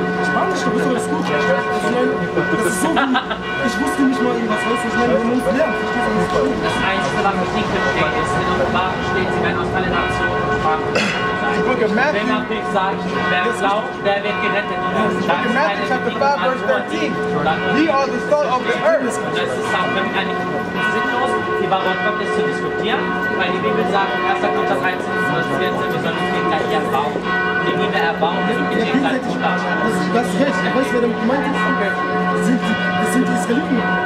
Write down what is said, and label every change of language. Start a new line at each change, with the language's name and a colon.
German: Spanisch, du bist doch das gut. Das ist so wie... Ich wusste nicht mal irgendwas, weißt du, ich meine, wenn man es lernt, verstehst du das? Das Einzige, was ich nicht verstehe, ist, in Offenbarung steht, sie werden aus allen Nationen und Sprachen sein. Wenn man nicht sagt, wer glaubt, der wird gerettet.
English: In Matthew chapter 5 verse 13, ye are the salt of the earth.
German: Das ist auch für mich eigentlich sinnlos, die Wahrheit Gottes zu diskutieren, weil die Bibel sagt, 1. Korinther 13, Vers 14, wir sollen uns gegenseitig erbauen. Die Liebe erbauen, wir sollen gegenseitig unterstützen. Das ist recht, weißt du, wer damit gemeint ist? Das sind die Israeliten.